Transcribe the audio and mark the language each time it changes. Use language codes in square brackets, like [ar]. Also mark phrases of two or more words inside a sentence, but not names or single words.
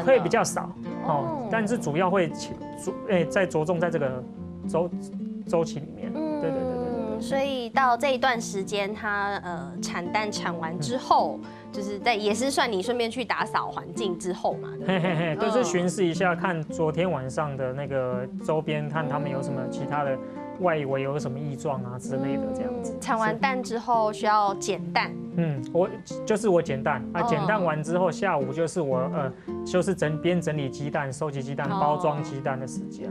[zh] 會比較少哦，但是主要會在着重在這個週期裡面。對。所以到這一段時間，它產蛋產完之後，就是也是算你順便去打掃環境之後嘛。對，就是巡視一下，看昨天晚上的那個周邊，看他們有什麼其他的外圍有什麼異狀啊之類的，這樣子。產完蛋之後需要撿蛋。我撿蛋啊，撿蛋完之後，下午就是我就是邊整理雞蛋、收集雞蛋、包裝雞蛋的時間。